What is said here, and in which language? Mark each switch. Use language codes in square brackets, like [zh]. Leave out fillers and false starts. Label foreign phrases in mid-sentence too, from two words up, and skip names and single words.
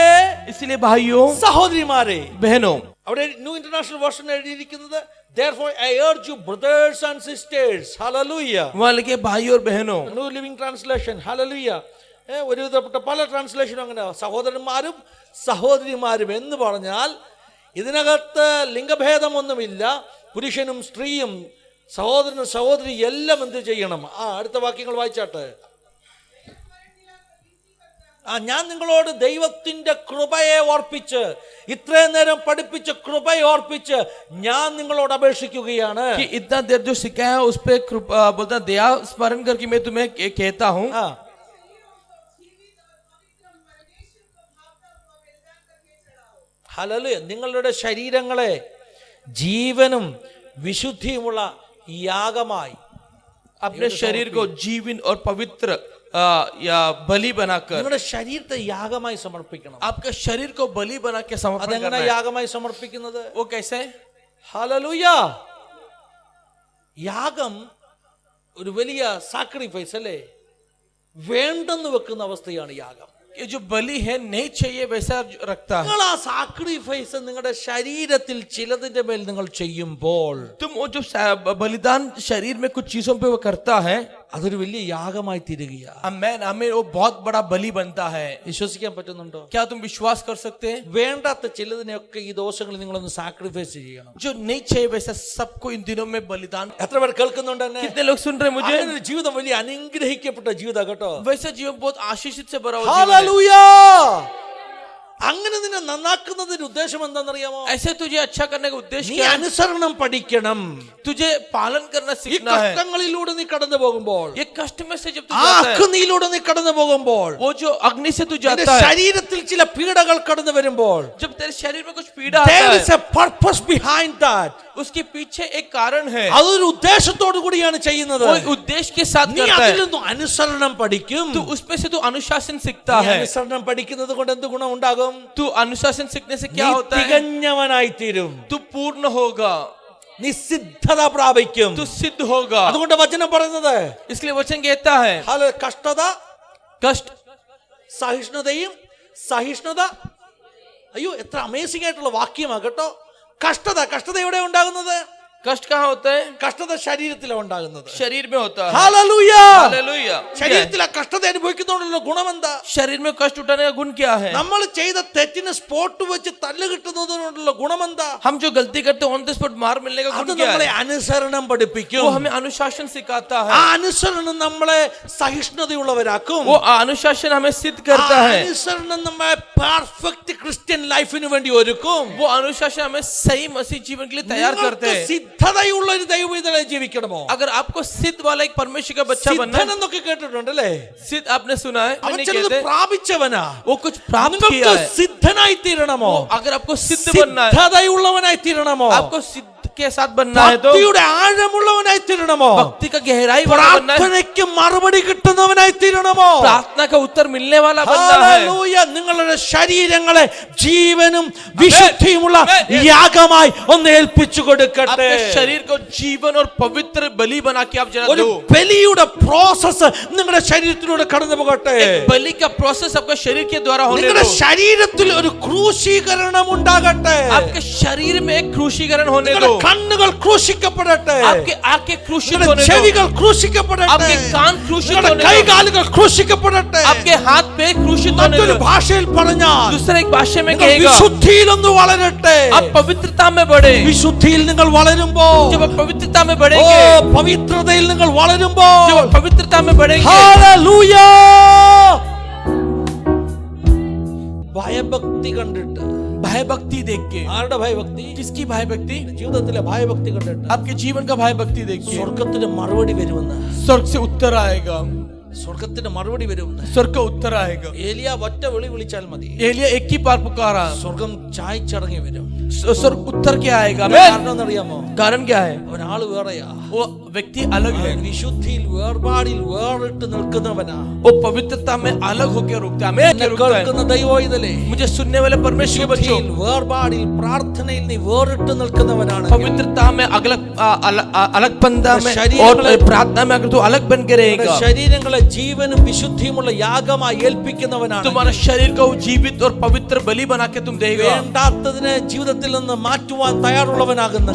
[hi] इसलिए भाइयों [ml] സഹോദരിമാരെ, [hi] बहनों, [ml] അവിടെ ന്യൂ ഇന്റർനാഷണൽ വേർഷൻ എഴുതിയിരിക്കുന്നത്, [en] therefore I urge you brothers and sisters. hallelujah. [hi] वहाँ लिखे भाइयों और बहनों। [ml] ന്യൂ ലിവിംഗ് ട്രാൻസ്ലേഷൻ. hallelujah. ഒരുവിധപ്പെട്ട പല ട്രാൻസ്ലേഷനും അങ്ങനെ സഹോദരന്മാരും സഹോദരിമാരും എന്ന് പറഞ്ഞാൽ ഇതിനകത്ത് ലിംഗഭേദമൊന്നുമില്ല. പുരുഷനും സ്ത്രീയും സഹോദരനും സഹോദരി എല്ലാം എന്ത് ചെയ്യണം? അടുത്ത വാക്യങ്ങൾ വായിച്ചാട്ടെ. ഞാൻ നിങ്ങളോട് ദൈവത്തിന്റെ കൃപയെ ഓർപ്പിച്ച്, ഇത്രയും നേരം പഠിപ്പിച്ച കൃപയെ ഓർപ്പിച്ച് ഞാൻ നിങ്ങളോട് അപേക്ഷിക്കുകയാണ്. [hi] कि इतना देर जो सिखाया उस पे बोलता दया स्मरण करके मैं तुम्हें कहता हूँ। [ml] ഹല്ലേലൂയ. നിങ്ങളുടെ ശരീരങ്ങളെ ജീവനും വിശുദ്ധിയുമുള്ള യാഗമായി, [hi] अपने शरीर को जीवन और पवित्र या बलि बनाकर, [ml] നിങ്ങളുടെ ശരീരത്തെ യാഗമായി സമർപ്പിക്കണം. [hi] आपके शरीर को बलि बना के समर्पण [ml] അതെങ്ങനെ [hi] करना है। [ml] യാഗമായി സമർപ്പിക്കുന്നത്? [hi] वो कैसे? [ml] ഹല്ലേലൂയ. യാഗം ഒരു വലിയ സാക്രിഫൈസ് അല്ലേ? വേണ്ടെന്ന് വെക്കുന്ന അവസ്ഥയാണ് യാഗം. [hi] ये जो बलि है नहीं चाहिए वैसा रखता है। [ml] നിങ്ങൾ ആ സാക്രിഫൈസ് നിങ്ങളുടെ ശരീരത്തിൽ ചിലതിന്റെ മേൽ നിങ്ങൾ ചെയ്യുമ്പോൾ, [hi] तुम वो जो बलिदान शरीर में कुछ चीजों पे वो करता है, [ml] അതൊരു വലിയ യാഗമായി തീരുകയാ. [hi] हमें वो बहुत बड़ा बलि बनता है। [ml] വിശ്വസിക്കാൻ പറ്റുന്നുണ്ടോ? [hi] क्या तुम विश्वास कर सकते हैं? [ml] വേണ്ടാത്ത ചിലതിനെയൊക്കെ ഈ ദോഷങ്ങളിൽ നിങ്ങളൊന്ന് സാക്രിഫൈസ് ചെയ്യണം. [hi] जो नहीं चाहिए वैसा सबको इन दिनों में बलिदान। [ml] എത്ര പേർ കേൾക്കുന്നുണ്ട് എന്നെ? [hi] कितने लोग सुन रहे हैं मुझे? [ml] അങ്ങനെ ഒരു ജീവിതം വലിയ അനുഗ്രഹിക്കപ്പെട്ട ജീവിതം കേട്ടോ. [hi] वैसा जीवन बहुत आशीषित से भरा हुआ जीवन है। [ml] ഹല്ലേലൂയ. അങ്ങനെ നിന്നെ നന്നാക്കുന്നതിന്റെ ഉദ്ദേശം എന്താണെന്നറിയാമോ? [hi] ऐसे तुझे अच्छा करने का उद्देश्य [ml] നീ [hi] क्या है? [ml] അനുസരണം പഠിക്കണം. [hi] तुझे पालन करना [ml] ഈ [hi] सीखना है। [ml] കഷ്ടങ്ങളിലൂടെ നീ കടന്നു പോകുമ്പോൾ, [hi] ये कष्ट में से जब तू [ml] ആ [hi] जाता है, [ml] അഗ്നിയിലൂടെ നീ കടന്നു പോകുമ്പോൾ, [hi] वो जो अग्नि से तू [ml] നിന്റെ [hi] जाता है, [ml] ശരീരത്തിൽ ചില പീഡകൾ കടന്നു വരുമ്പോൾ, [hi] जब तेरे शरीर में कुछ पीड़ा आता [en] there [hi] है, [en] is a purpose behind that. [hi] उसके पीछे एक कारण है। [ml] അതൊരു ഉദ്ദേശത്തോടു കൂടിയാണ് ചെയ്യുന്നത്. [hi] वो एक उद्देश्य के साथ [ml] നീ [hi] करता [ml] അതിൽ [hi] है। [ml] നിന്നും അനുസരണം പഠിക്കും. [hi] तू उसमें से तू अनुशासन सीखता [ml] നീ [hi] है। [ml] അനുസരണം പഠിക്കുന്നത് കൊണ്ട് എന്ത് ഗുണം ഉണ്ടാകും? [hi] तू अनुशासन सीखने से [ml] നീ [hi] क्या होता है? [ml] തികഞ്ഞവനായി തീരും. [hi] तू पूर्ण होगा, [ml] നീ സിദ്ധത പ്രാപിക്കും. [hi] तू सिद्ध होगा। [ml] അതുകൊണ്ട് വചനം പറയുന്നത്, [hi] इसलिए वचन कहता है [ml] കഷ്ടത, [hi] कष्ट, [ml] സഹിഷ്ണുതയും, സഹിഷ്ണുത. അയ്യോ, എത്ര അമേസിംഗ് ആയിട്ടുള്ള വാക്യമാണ് കേട്ടോ. കഷ്ടത എവിടെ ഉണ്ടാകുന്നത്? [hi] कष्ट कहाँ होता है? [ml] കഷ്ടത ശരീരത്തിലാണ് ഉണ്ടാകുന്നത്. [hi] शरीर में होता है. [ml] ഹല്ലേലൂയ. [hi] हालेलुया. [ml] ശരീരത്തിൽ ആ കഷ്ടത അനുഭവിക്കുന്നതുകൊണ്ടുള്ള ഗുണം എന്താ? [hi] शरीर में कष्ट उठाने का गुण क्या है? [ml] നമ്മൾ ചെയ്ത തെറ്റിന് സ്പോട്ട് വെച്ച് തല്ല് കിട്ടുന്നതുകൊണ്ടുള്ള ഗുണം എന്താ? [hi] हम जो गलती करते हैं [en] on the spot [hi] मार मिलने का [ml] അത് [hi] गुण क्या [ml] നമ്മളെ [hi] है? [ml] അനുസരണം പഠിപ്പിക്കും. [hi] वो हमें अनुशासन सिखाता [ml] ആ [hi] है. [ml] അനുസരണം നമ്മളെ സഹിഷ്ണുതയുള്ളവരാക്കും. [hi] वो अनुशासन हमें सिद्ध [ml] ആ [hi] करता है. [ml] അനുസരണം നമ്മളെ [en] perfect Christian [ml] ലൈഫിന് വേണ്ടി ഒരുക്കും. [hi] वो अनुशासन हमें सही मसीह जीवन के लिए तैयार करते [ml] നിങ്ങൾക്ക് [hi] हैं. [ml] സിദ്ധതയുള്ള ഒരു ദൈവവിധനെ ജീവിക്കണമോ? [hi] अगर आपको सिद्ध वाला एक परमेश्वर का बच्चा बनना [ml] സിദ്ധൻ [hi] है, [ml] എന്നൊക്കെ കേട്ടിട്ടുണ്ടല്ലേ? [hi] सिद्ध आपने सुना है? [ml] അവൻ [hi] नहीं [ml] ചിലത് [hi] कहते? [ml] പ്രാപിച്ചവനാ. [hi] वो कुछ प्राप्त किया [ml] നിങ്ങൾക്ക് [hi] है. [ml] സിദ്ധനായി തീരണമോ? [hi] अगर आपको सिद्ध बनना है, [ml] സിദ്ധതയുള്ളവനായി തീരണമോ? [hi] आपको सिद्ध के साथ बनना है तो [ml] ഭക്തിയുടെ ആഴമുള്ളവനായി തീരണമോ? [hi] भक्ति का गहराई वाला बनना है. [ml] പ്രാർത്ഥനയ്ക്ക് മറുപടി കിട്ടുന്നവനായി തീരണമോ? [hi] प्रार्थना का उत्तर मिलने वाला बनना है. [ml] ഹല്ലേലൂയ. നിങ്ങളുടെ ശരീരങ്ങളെ ജീവനും വിശുദ്ധിയുമുള്ള യാഗമായി ഒന്ന് ഏൽപ്പിച്ചു കൊടുക്കട്ടെ. [hi] आपके शरीर को जीवन और पवित्र बलि बना के आप जरा [ml] ഒരു [hi] दो. [ml] ബലിയുടെ പ്രോസസ് നിങ്ങളുടെ ശരീരത്തിലൂടെ കടന്നു പോകട്ടെ. [hi] एक बलि का प्रोसेस आपके शरीर के द्वारा होने [ml] നിങ്ങളുടെ [hi] दो. [ml] ശരീരത്തിൽ ഒരു ക്രൂശീകരണം ഉണ്ടാകട്ടെ. [hi] आपके शरीर में एक क्रूशीकरण होने [ml] നിങ്ങളുടെ [hi] दो. [ml] കണ്ണുകൾ ക്രൂശിക്കപ്പെടട്ടെ. [hi] आपके आंखें क्रूशित [ml] നിങ്ങളുടെ [hi] होने दो. [ml] ചെവികൾ ക്രൂശിക്കപ്പെടട്ടെ. [hi] आपके कान क्रूशित [ml] നിങ്ങളുടെ [hi] होने दो. [ml] കൈകാലുകൾ ക്രൂശിക്കപ്പെടട്ടെ. [hi] आपके हाथ पे क्रूशित होने [ml] മറ്റൊരു [hi] दो. [ml] ഭാഷയിൽ പറഞ്ഞാൽ [hi] दूसरे एक भाषा में [ml] നിങ്ങൾ [hi] कहेगा, [ml] വിശുദ്ധിയിലൊന്ന് വളരട്ടെ. [hi] आप पवित्रता में बढ़े. [ml] വിശുദ്ധിയിൽ നിങ്ങൾ വളരുമ്പോൾ, [hi] जब आप पवित्रता में ഓ बढ़ेंगे, [ml] പവിത്രതയിൽ നിങ്ങൾ [hi] जब [ml] വളരുമ്പോൾ, [hi] आप पवित्रता में बढ़ेंगे, [ml] ഹല്ലേലൂയ. ഭയഭക്തി കണ്ടിട്ട്, [hi] भय भक्ति देख के. [ml] ആരുടെ ഭയഭക്തി? [hi] किसकी भय भक्ति? [ml] ജീവിതത്തിലെ ഭയഭക്തി കണ്ടിട്ട് [hi] आपके जीवन का भय भक्ति देख के [ml] സ്വർഗത്തിന് മറുപടി വരുമെന്ന്. [hi] स्वर्ग से उत्तर आएगा. [ml] സ്വർഗത്തിന് മറുപടി വരുമെന്ന്. [hi] स्वर्ग का उत्तर आएगा. [ml] ഏലിയ ഒറ്റ വിളി വിളിച്ചാൽ മതി, [hi] एलिया एक ही बार पुकारा, [ml] സ്വർഗം ചായച്ചടങ്ങി വരും. [hi] स्वर्ग उत्तर क्या आएगा? [ml] കാരണം എന്നറിയാമോ? [hi] कारण क्या है? [ml] ഒരാള് വേറെയാ. [hi] वो व्यक्ति अलग है. [ml] വിശുദ്ധിയിൽ വേർപാടിൽ വേറിട്ട് നിൽക്കുന്നവനാ. [hi] वो पवित्रता में अलग होकर रुकता है. मैं [ml] എന്നെ [hi] रुकता है. [ml] കേൾക്കുന്ന ദൈവോയിതലേ, [hi] मुझे सुनने वाले परमेश्वर के बच्चों, [ml] വിശുദ്ധിയിൽ വേർപാടിൽ പ്രാർത്ഥനയിൽ നീ വേറിട്ട് നിൽക്കുന്നവനാണ്. [hi] पवित्रता में अलग बंदा में शरीर और प्रार्थना में अगर तू अलग बन के रहेगा, [ml] ശരീരങ്ങളെ ജീവനും വിശുദ്ധിയുമുള്ള യാഗമായി ഏൽപ്പിക്കുന്നവനാണ്. [hi] तुम्हारा शरीर को जीवित और पवित्र बलि बना के तुम देगा. [ml] വേണ്ടാത്തതിനെ ജീവിതത്തിൽ നിന്ന് മാറ്റുവാൻ തയ്യാറുള്ളവനാകുന്നു.